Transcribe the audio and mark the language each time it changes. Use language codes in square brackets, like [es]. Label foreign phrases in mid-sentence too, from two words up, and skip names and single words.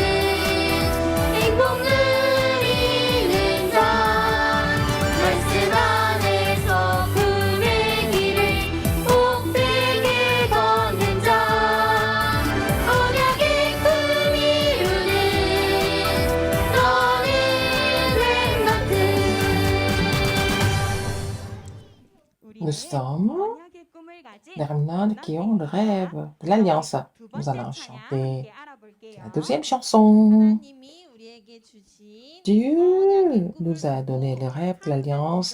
[ko] 행복 누리는 자, 말씀 안에서 꿈의 길을 복되게 걷는 자, 언약의 꿈 이루는 너는 렘넌트. [fr] Nous sommes les remnants qui ont le rêve de l'Alliance. Nous allons chanter la deuxième chanson. Dieu nous a donné le rêve de l'Alliance.